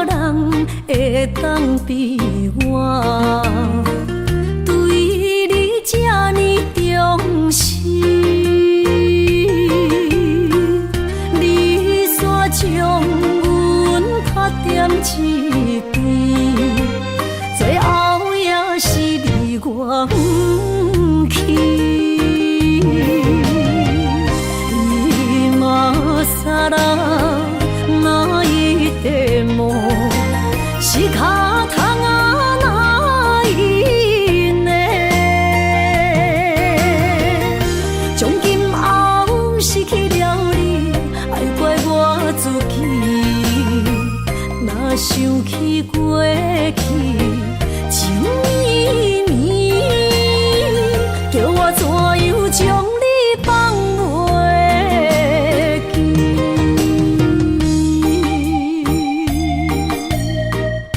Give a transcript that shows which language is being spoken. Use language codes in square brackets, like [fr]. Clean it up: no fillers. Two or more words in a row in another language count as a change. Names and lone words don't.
[nan] 人会当比我对你这呢重视，你煞将阮拍点一边，最后也是离我不去。 [ja] 今ら泣いても仕方がないね。 [nan] 从今后失去了你，爱怪我自己。若想起过去情绵绵，叫我怎样将你放袂记？